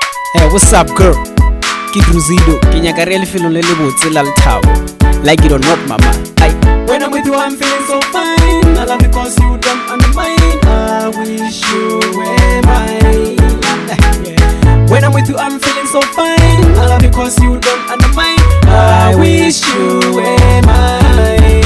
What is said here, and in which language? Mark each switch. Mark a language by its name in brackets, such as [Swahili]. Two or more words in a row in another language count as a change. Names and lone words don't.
[English] Hey, what's up, girl? [Northern Sotho] Ke Druzido. Ke nyaka re lefelong le le botse la Lethabo. [English] Like it or not, mama. Ay. When I'm with you, I'm feeling so fine. I love because you don't undermine. I wish you were mine. When I'm with you, I'm feeling so fine. I love because you don't undermine. I wish you were mine.